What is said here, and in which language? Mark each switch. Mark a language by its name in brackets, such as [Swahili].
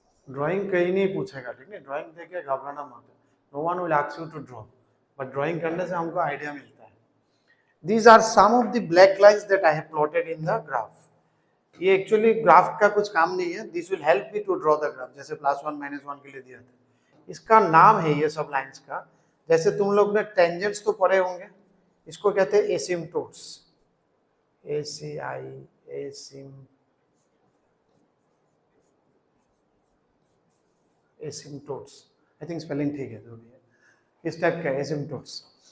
[Hindi] Drawing कहीं नहीं पूछेगा, ठीक है? ड्राइंग देके घबराना मत। [English] no one will ask you to draw, but [Hindi] drawing करने से हमको आइडिया मिलता है। [English] These are some of the black lines that I have plotted in the graph. [Hindi] ये एक्चुअली ग्राफ का कुछ काम नहीं है। [English] this will help me to draw the graph, [Hindi] जैसे +1 -1 के लिए दिया था। इसका नाम है ये सब लाइंस का, जैसे तुम लोग ने टेंजेंट्स तो पढ़े होंगे, इसको कहते हैं एसिम्पटोट्स। एसिम्पटोट्स, [English] I think [Hindi] स्पेलिंग ठीक है जो भी है, इस टाइप का एसिम्पटोट्स।